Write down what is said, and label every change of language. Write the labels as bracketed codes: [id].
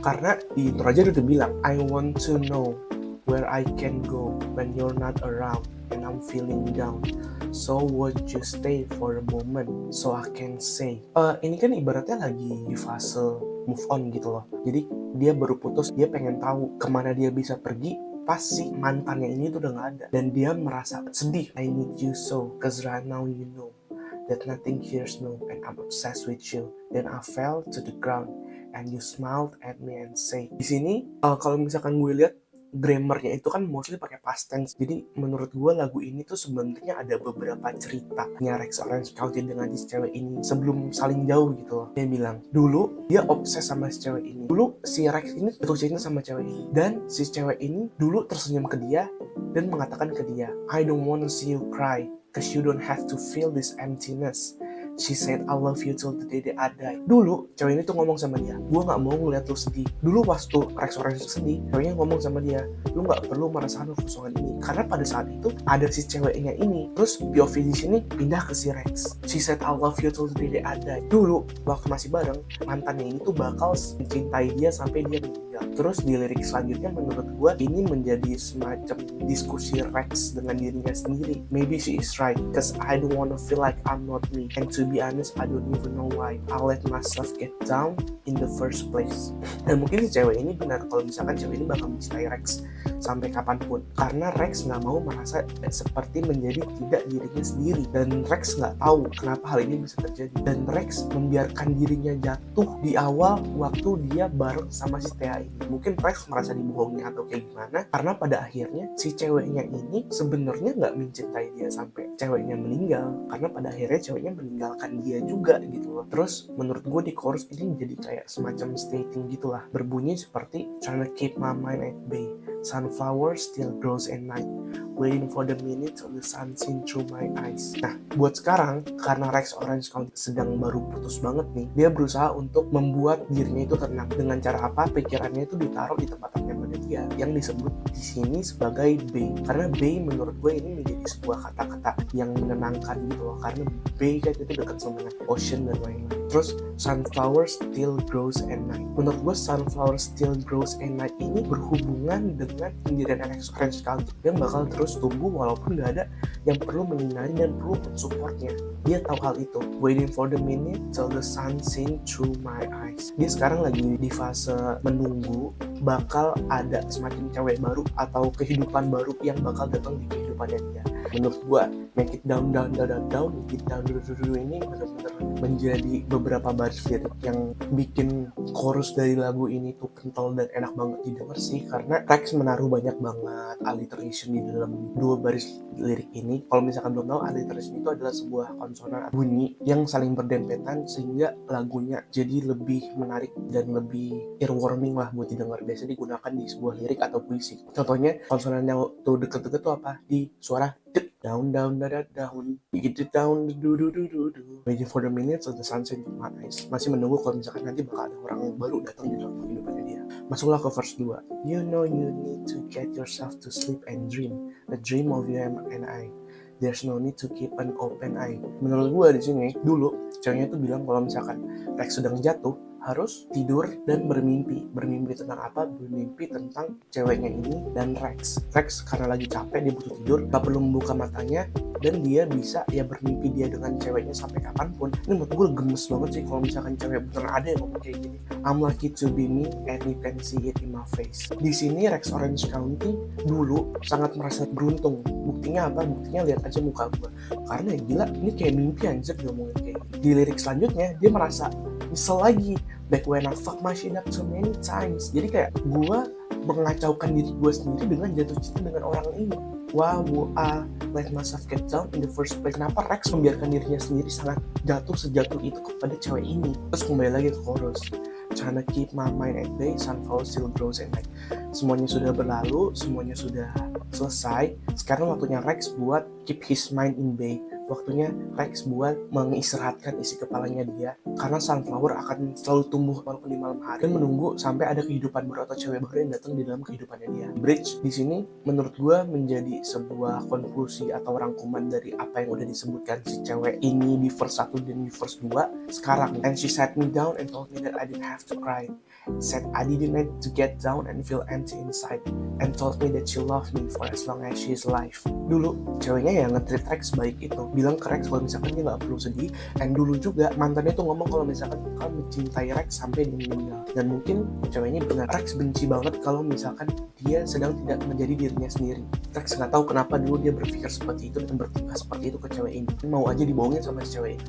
[id] Karena di intro aja udah bilang, [en] I want to know where I can go when you're not around and I'm feeling down. So would you stay for a moment so I can say. [id] Ini kan ibaratnya lagi di fase move on gitu loh. Jadi dia baru putus, dia pengen tahu kemana dia bisa pergi pas si mantannya ini tuh udah gak ada. Dan dia merasa sedih. [en] I need you so, cause right now you know that nothing here's no, and I'm obsessed with you. Then I fell to the ground and you smiled at me and say. [id] Di sini kalau misalkan gue lihat grammarnya itu kan mostly pakai past tense. Jadi menurut gue lagu ini tuh sebenarnya ada beberapa ceritanya Rex Orange County dengan si cewek ini sebelum saling jauh gitu loh. Dia bilang dulu dia obses sama si cewek ini. Dulu si Rex ini jatuh cinta sama cewek ini, dan si cewek ini dulu tersenyum ke dia dan mengatakan ke dia, [en] I don't wanna see you cry cause you don't have to feel this emptiness. She said I love you till the day that I die. [id] Dulu cewek ini tuh ngomong sama dia, gue gak mau ngeliat lu sedih. Dulu waktu Rex Orange sedih, ceweknya ngomong sama dia, lu gak perlu merasakan kekosongan ini. Karena pada saat itu ada si ceweknya ini. Terus POV di sini pindah ke si Rex. [en] She said I love you till the day that I die. [id] Dulu waktu masih bareng, mantannya ini tuh bakal mencintai dia sampai dia meninggal. Terus di lirik selanjutnya menurut gue ini menjadi semacam diskusi Rex dengan dirinya sendiri. [en] Maybe she is right, cause I don't wanna feel like I'm not me. And to be honest, I don't even know why I let myself get down in the first place. [id] Dan mungkin si cewek ini benar kalau misalkan cewek ini bakal mencintai Rex sampai kapanpun, karena Rex nggak mau merasa seperti menjadi tidak dirinya sendiri. Dan Rex nggak tahu kenapa hal ini bisa terjadi. Dan Rex membiarkan dirinya jatuh di awal waktu dia bareng sama si Thea ini. Mungkin Rex merasa dibohongi atau kayak gimana, karena pada akhirnya si ceweknya ini sebenarnya nggak mencintai dia sampai ceweknya meninggal, karena pada akhirnya ceweknya meninggalkan dia juga gitu loh. Terus menurut gue di chorus ini jadi kayak semacam stating gitulah, berbunyi seperti [en] trying to keep my mind at bay, sunflower still grows at night, waiting for the minute till the sun seen through my eyes. [id] Nah buat sekarang, karena Rex Orange County sedang baru putus banget nih, dia berusaha untuk membuat dirinya itu tenang. Dengan cara apa? Pikirannya itu ditaruh di tempat nyamannya dia, yang disebut di sini sebagai bay. Karena bay menurut gue ini menjadi sebuah kata-kata yang menenangkan gitu loh, karena bay kan itu dekat sama ocean dan lain-lain. [en] Terus sunflower still grows at night. [id] Menurut gue [en] sunflower still grows at night [id] ini berhubungan dengan pendirian Orange County yang bakal terus tumbuh walaupun gak ada yang perlu menyinari dan perlu support-nya. Dia tahu hal itu. [en] Waiting for the minute till the sun sink through my eyes. [id] Dia sekarang lagi di fase menunggu bakal ada semacam cewek baru atau kehidupan baru yang bakal datang di kehidupannya dia. Menurut gua [en] make it down, make it down [id] ini benar-benar menjadi beberapa baris lirik yang bikin chorus dari lagu ini tuh kental dan enak banget didengar sih, karena Rex menaruh banyak banget alliteration di dalam dua baris lirik ini. Kalau misalkan belum tahu, alliteration itu adalah sebuah konsonan bunyi yang saling berdempetan sehingga lagunya jadi lebih menarik dan lebih earwarming lah buat didengar. Biasanya digunakan di sebuah lirik atau puisi. Contohnya konsonan yang tuh deket-deket tuh apa? Di suara [en] down, begitu down, waiting for the minutes of the sunset in my eyes. [id] Masih menunggu kalau misalkan nanti bakal ada orang yang baru datang di dalam kehidupannya dia. Masuklah ke verse 2. [en] You know you need to get yourself to sleep and dream, a dream of you and I. There's no need to keep an open eye. [id] Menurut gue di sini dulu ceweknya tuh bilang kalau misalkan Rex sedang jatuh harus tidur dan bermimpi. Bermimpi tentang apa? Bermimpi tentang ceweknya ini dan Rex. Rex karena lagi capek, dia butuh tidur, gak perlu membuka matanya, dan dia bisa ya bermimpi dia dengan ceweknya sampai kapanpun. Ini menurut gue gemes banget sih kalau misalkan cewek beneran ada yang ngomong kayak gini. [en] I'm lucky to be me and you can see it in my face. [id] Di sini Rex Orange County dulu sangat merasa beruntung. Buktinya apa? Buktinya lihat aja muka gue. Karena ya gila, ini kayak mimpi anjir dia ngomongin kayak gini. Di lirik selanjutnya dia merasa nyesel lagi. [en] Back when I fuck my shit up so many times. [id] Jadi kayak gue mengacaukan diri gue sendiri dengan jatuh cinta dengan orang ini. [en] Wow, I let myself get down in the first place. [id] Kenapa Rex membiarkan dirinya sendiri sangat jatuh sejatuh itu kepada cewek ini? Terus kembali lagi ke chorus. [en] Trying to keep my mind at bay, sunflower still grows at night. [id] Semuanya sudah berlalu, semuanya sudah selesai. Sekarang waktunya Rex buat [en] keep his mind in bay. [id] Waktunya Rex buat mengistirahatkan isi kepalanya dia, karena sunflower akan selalu tumbuh walaupun di malam hari, dan menunggu sampai ada kehidupan baru atau cewek baru yang datang di dalam kehidupannya dia. Bridge di sini menurut gue menjadi sebuah konklusi atau rangkuman dari apa yang udah disebutkan si cewek ini di verse 1 dan di verse 2. [en] Sekarang, and she sat me down and told me that I didn't have to cry. Said I didn't need to get down and feel empty inside, and told me that she loved me for as long as she is alive. [id] Dulu ceweknya yang nge-treat Rex baik itu, bilang ke Rex kalau misalkan dia gak perlu sedih. Dan dulu juga mantannya tuh ngomong kalau misalkan kamu mencintai Rex sampai dia meninggal. Dan mungkin ceweknya benar, Rex benci banget kalau misalkan dia sedang tidak menjadi dirinya sendiri. Rex gak tahu kenapa dulu dia berpikir seperti itu dan bertingkah seperti itu ke cewek ini, mau aja dibohongin sama si cewek ini.